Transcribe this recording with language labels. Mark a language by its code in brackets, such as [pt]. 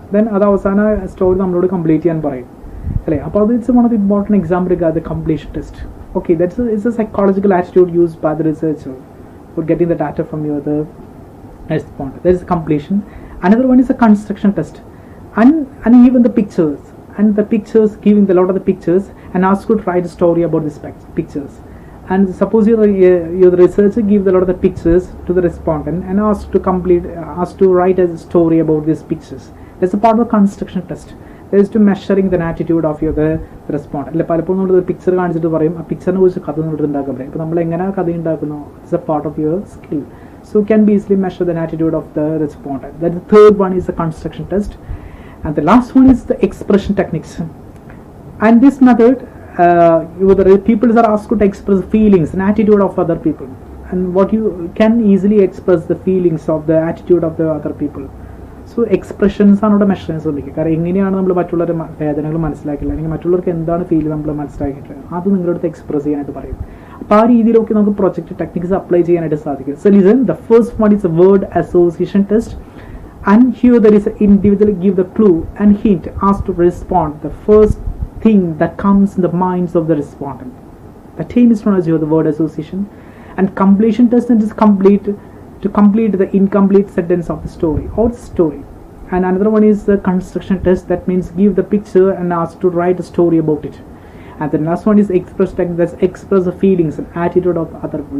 [ml] Then അത് അവസാന story നമ്മളോട് കംപ്ലീറ്റ് ചെയ്യാൻ പറയും അല്ലേ. അപ്പോൾ അത് [en] It's one of the important example the completion test. Okay, that's it's a psychological attitude used by the researcher for getting the data from your the respondent. There is completion. Another one is a construction test, and even the pictures, and the pictures, giving a lot of the pictures and ask you to write a story about these pictures. And suppose you're the researcher, give a lot of the pictures to the respondent and ask to write a story about these pictures. That's a part of the construction test. There is to measuring the attitude of the respondent. [ml] അല്ലെ പലപ്പോഴും നമ്മൾ picture കാണിച്ചിട്ട് പറയും ആ പിക്ചറിനെ കുറിച്ച് കഥ നമ്മൾ ഉണ്ടാക്കാൻ പറയും. അപ്പോൾ നമ്മൾ എങ്ങനെ കഥ ഉണ്ടാക്കുന്നോ [en] It's a part of your skill. So can be easily measure the attitude of the respondent. That the third one is the construction test, and the last one is the expression techniques. And this method, the people are asked to express feelings and attitude of other people, and what you can easily express the feelings of the attitude of the other people. [ml] So expressions ആണ് ഇവിടെ measure ചെയ്യാൻ ശ്രമിക്കുക. കാരണം എങ്ങനെയാണ് നമ്മൾ മറ്റുള്ളവരുടെ വേദനകൾ മനസ്സിലാക്കില്ല, അല്ലെങ്കിൽ മറ്റുള്ളവർക്ക് എന്താണ് ഫീൽ നമ്മൾ മനസ്സിലാക്കിയിട്ടില്ല, അത് നിങ്ങളുടെ അടുത്ത് എക്സ്പ്രസ് ചെയ്യാനായിട്ട് പറയും. അപ്പോൾ ആ രീതിയിലൊക്കെ നമുക്ക് പ്രൊജക്റ്റ് ടെക്നിക്സ് അപ്ലൈ ചെയ്യാനായിട്ട് സാധിക്കും. [en] So listen, the first one is a word association test, and here there is individual give the clue and hint ask to respond the first thing that comes in the minds of the respondent. The term is known as the word association. And completion test is to complete the incomplete sentence of the story or the story. And another one is the construction test, that means give the picture and ask to write a story about it. And the last one is express technique, that's express the feelings and attitude of other people.